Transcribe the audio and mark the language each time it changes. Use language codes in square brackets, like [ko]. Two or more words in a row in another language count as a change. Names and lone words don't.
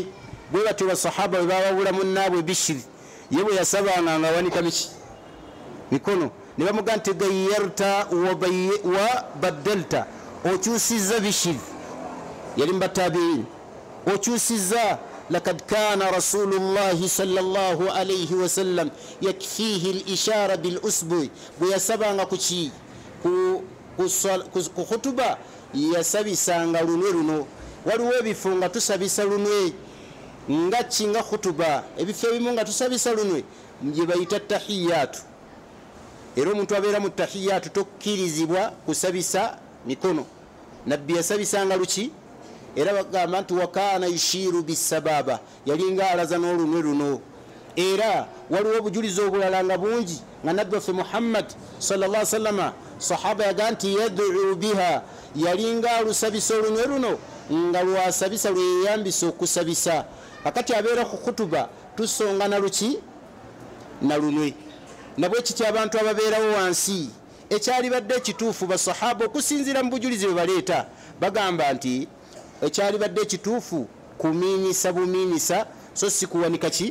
[lg] Bwe batyo basahaba bwe babawula munnaabwe Bishiri, ye bwe yasabanga nga awanika miki? Mikono. Ne bamugamba nti [ar] غيرت وبدلت, [lg] okyusizza Bishiri, yali mubatabiin, okyusizza. [ar] لقد كان رسول الله صلى الله عليه وسلم يكفيه الإشارة بالأصبع, [lg] bwe yasabanga kuki? Ku khutuba yasabisanga lunwe luno. Waliwo ebifo nga tusabisa lunwe nga kinga khutuba, ebifo ebimu nga tusabisa lunwe gye bayita tahiyatu. Era omuntu abeera mu tahiyatu tokkirizibwa kusabisa mikono. Nabbi yasabisanga luki? Era bagamba nti [ar] وكان يشير بالسبابة, [lg] yalinga alaza n'olunwe luno. Era waliwo obujulizi obulala nga bungi nga nabbi waffe Muhammad [ar] صلى الله عليه وسلم [lg] sahaba yaga nti [ar] يدعو بها, [lg] yalinga alusabisa olunwe luno nga lwasabisa lweyambisa okusabisa. Akati abeera ku khutuba tusonga na luki? Na lunwe. Nabwe kiti abantu ababeerawo wansi, ekyali badde ekituufu basahaba okusinziira mu bujulizi bwe baleeta, bagamba nti ekyali badde ekituufu kuminyisa buminyisa, so si kuwanika ki?